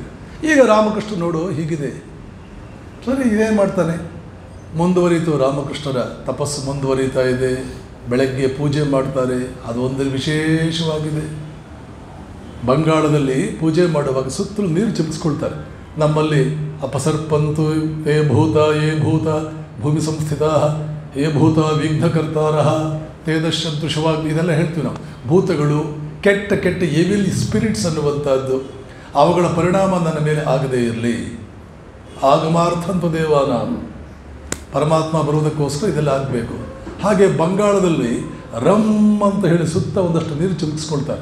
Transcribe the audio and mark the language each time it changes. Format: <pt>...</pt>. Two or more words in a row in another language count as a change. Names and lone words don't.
<kn>ಈಗ ರಾಮಕೃಷ್ಣ ನೋಡು ಹೀಗಿದೆ, ಸರಿ ಇದೇನು ಮಾಡ್ತಾನೆ? ಮುಂದುವರಿತು, ರಾಮಕೃಷ್ಣರ ತಪಸ್ಸು ಮುಂದುವರಿತಾ ಇದೆ. ಬೆಳಗ್ಗೆ ಪೂಜೆ ಮಾಡ್ತಾರೆ, ಅದು ಒಂದು ವಿಶೇಷವಾಗಿದೆ. ಬಂಗಾಳದಲ್ಲಿ ಪೂಜೆ ಮಾಡುವಾಗ ಸುತ್ತಲೂ ನೀರು ಚಿಮ್ಮಿಸ್ಕೊಳ್ತಾರೆ.</kn> <sa>ನಮ್ಮಲ್ಲಿ ಅಪಸರ್ಪಂತು ತೇ ಭೂತ ಯೇ ಭೂತ ಭೂಮಿ ಸಂಸ್ಥಿತ ಯೇ ಭೂತ ವಿಘ್ನಕರ್ತಾರ ತೇ ದಶ್ಯಂತು ಶುಭಾಗ್ನಿ,</sa> <kn>ಇದೆಲ್ಲ ಹೇಳ್ತೀವಿ ನಾವು. ಭೂತಗಳು, ಕೆಟ್ಟ ಕೆಟ್ಟ</kn> <en>evil spirits</en> <kn>ಅನ್ನುವಂಥದ್ದು, ಅವುಗಳ ಪರಿಣಾಮ ನನ್ನ ಮೇಲೆ ಆಗದೇ ಇರಲಿ.</kn> <sa>ಆಗಮಾರ್ಥಂತು ದೇವಾನ,</sa> <kn>ಪರಮಾತ್ಮ ಬರುವುದಕ್ಕೋಸ್ಕರ ಇದೆಲ್ಲ ಆಗಬೇಕು. ಹಾಗೆ ಬಂಗಾಳದಲ್ಲಿ ರಮ್ ಅಂತ ಹೇಳಿ ಸುತ್ತ ಒಂದಷ್ಟು ನೀರು ಚಿಮ್ಮಿಸ್ಕೊಳ್ತಾರೆ.</kn>